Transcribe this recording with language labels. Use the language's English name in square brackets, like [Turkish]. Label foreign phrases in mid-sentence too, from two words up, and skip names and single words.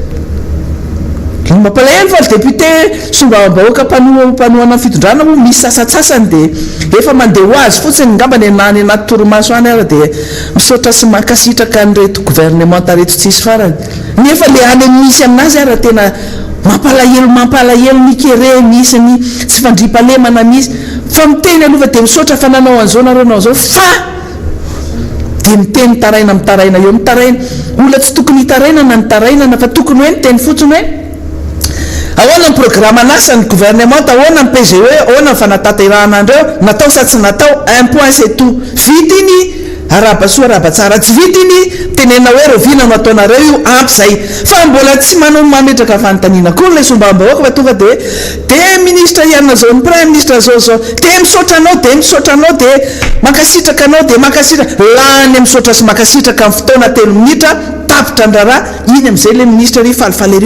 [Malagasy] Mampalahelo fa le député sombam-bahoaka mpanohana fitondrana moa misy sasatsasany dia efa mandeha ho azy fotsiny ngambany anany anaty torimaso any ary dia misaotra sy mankasitraka nyreto gouvernement reto tsisy farany, nefa le any misy aminazy ary tena mampalahelo nikere misy ny tsy fandripalemana misy, fa miteny aloha dia misaotra fa nanao an'izao nareo nao zao, fa dia miteny taraina mitaraina eo mitaraina olona tsy tokony hitaraina na nitarainana fa tokony hoe niteny fotsiny hoe ahoana ny programme anasany gouvernement, ahoana ny PGE, ahoana ny fanatanterahana andreo natao sa tsy natao, [French] un point c'est tout, [Malagasy] vitiny arabasoa arabatsara, tsy vitiny tenena hoe rovina no ataonareo io ampy zay, fa mbola tsy manao mametraka fanontaniana koa le sombam-bahoaka fa tonga dia de ministre ianona zao, ny [French] prime ministre [Malagasy] zao de misaotra anao de makasitraka anao de makasitraka lany misaotra sy makasitraka amin'ny fotoana 3 minitra tapitra andrara iny amin'izay le ministre ry falifalery